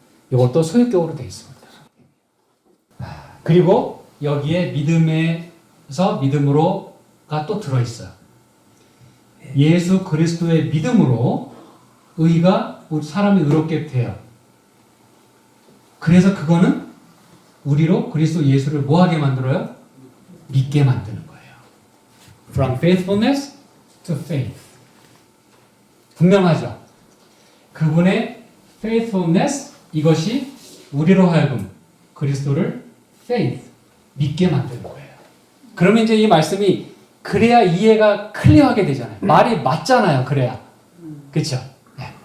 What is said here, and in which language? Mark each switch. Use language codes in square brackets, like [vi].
[ko] 이것도 소유격으로 되어 있습니다. 그리고 여기에 믿음에서 믿음으로가 또 들어있어요. 예수 그리스도의 믿음으로 의가 사람이 의롭게 돼요. 그래서 그거는 우리로 그리스도 예수를 뭐하게 만들어요? 믿게 만드는 거예요. [en] From faithfulness to faith. [ko] 분명하죠? 그분의 faithfulness 이것이 우리로 하여금 그리스도를 faith 믿게 만드는 거예요. 그러면 이제 이 말씀이 그래야 이해가 클리어하게 되잖아요. 말이 맞잖아요. 그래야. 그렇죠? 네.